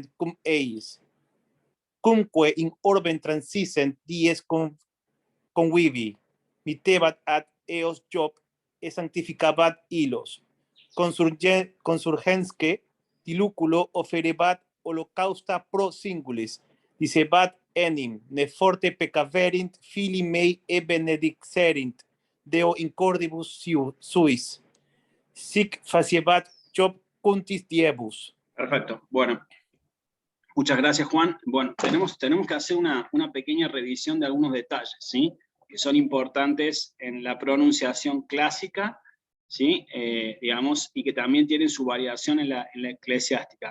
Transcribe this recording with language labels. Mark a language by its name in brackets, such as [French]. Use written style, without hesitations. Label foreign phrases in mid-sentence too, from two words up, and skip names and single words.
[Latin] cum eis, cumque in orben transisent dies convivi, mitebat ad eos Job e sanctificabat ilos, consurgensque dilúculo oferebat holocausta pro singulis, dicebat enim, ne forte peccaverint fili mei e benedixerint, Deo in cordibus suis, sic faciebat Job cuntis diebus. [Spanish] Perfecto. Bueno, muchas gracias, Juan. Bueno, tenemos que hacer una pequeña revisión de algunos detalles, ¿sí? Que son importantes en la pronunciación clásica, ¿sí? Digamos, y que también tienen su variación en la eclesiástica.